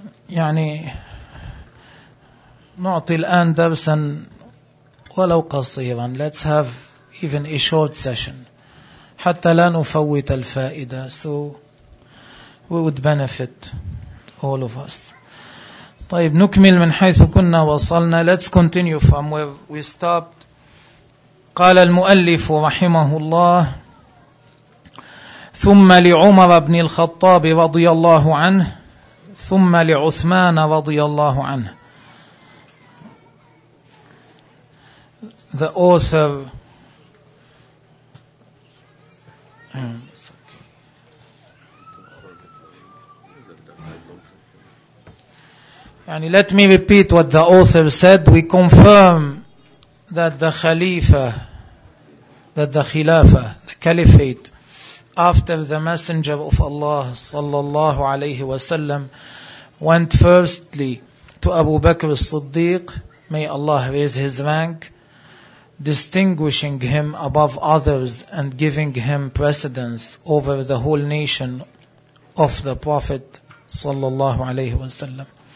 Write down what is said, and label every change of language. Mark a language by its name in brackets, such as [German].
[Arabic] يعني نعطي الآن درسا ولو قصيرا، [English] let's have even a short session [Arabic] حتى لا نفوت الفائدة. [English] So we would benefit all of us. [Arabic] طيب نكمل من حيث كنا وصلنا. [English] Let's continue from where we stopped. [Arabic] قال المؤلف رحمه الله: ثم لعمر بن الخطاب رضي الله عنه، ثم لعثمان رضي الله عنه. [English] The author يعني let me repeat what the author said. We confirm that the Khalifa, that the Khilafa, the Caliphate, after the Messenger of Allah sallallahu alayhi wa sallam, went firstly to Abu Bakr al-Siddiq, may Allah raise his rank, distinguishing him above others and giving him precedence over the whole nation of the Prophet sallallahu alayhi wa sallam.